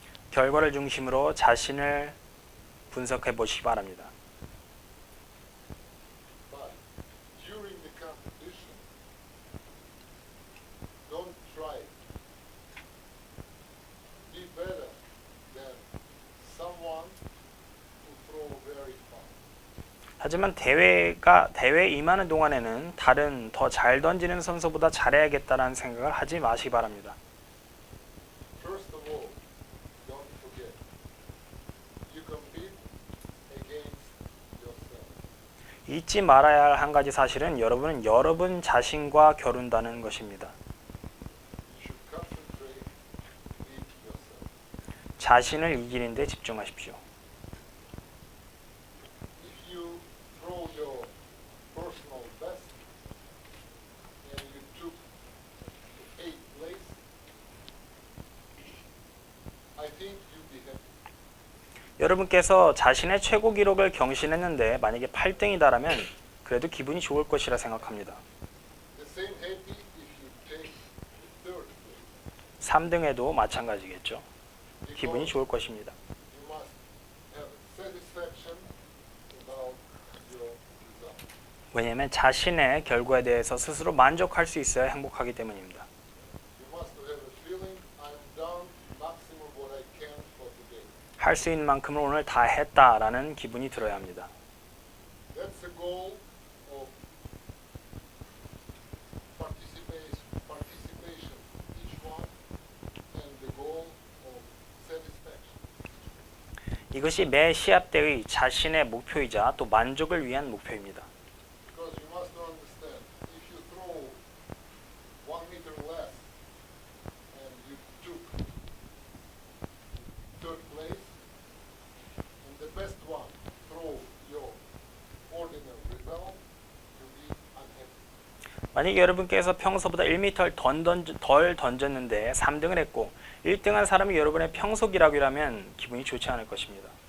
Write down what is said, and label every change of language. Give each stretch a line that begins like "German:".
Korean: 결과를 중심으로 자신을 분석해 보시기 바랍니다.
English: But during the competition, don't try to be better than someone who throw very far.
Korean: 하지만 대회에 임하는 동안에는 다른 더 잘 던지는 선수보다 잘해야겠다는 생각을 하지 마시기 바랍니다.
English: First of all, don't forget, you compete against yourself.
Korean: 잊지 말아야 할 한 가지 사실은 여러분은 여러분 자신과 겨룬다는 것입니다.
English: You should concentrate to beat yourself.
Korean: 자신을 이기는 데 집중하십시오.
English: If you throw your personal best and you took 8th place, I think you'd be happy.
Korean: 여러분께서 자신의 최고 기록을 경신했는데 만약에 8등이다라면 그래도 기분이 좋을 것이라 생각합니다.
English: The same happy if you take the 3rd place.
Korean: 3등에도 마찬가지겠죠. 기분이
English: Because
Korean: 좋을 것입니다.
English: you must have satisfaction about your result.
Korean: 왜냐하면 자신의 결과에 대해서 스스로 만족할 수 있어야 행복하기 때문입니다.
English: You must have a feeling I'm done maximum what I can for today.
Korean: 할 수 있는 만큼을 오늘 다 했다라는 기분이 들어야 합니다.
English: That's the goal of participation, each one, and the goal of satisfaction.
Korean: 이것이 매 시합 때의 자신의 목표이자 또 만족을 위한 목표입니다.
English: Because you must understand, if you throw 1 meter less and you took 3rd place, and the best one throw your ordinary result, you'll be unhappy.
Korean: 만약 여러분께서 평소보다 1m 덜 던졌는데 3등을 했고 1등한 사람이 여러분의 평소 기록이라면 기분이 좋지 않을 것입니다.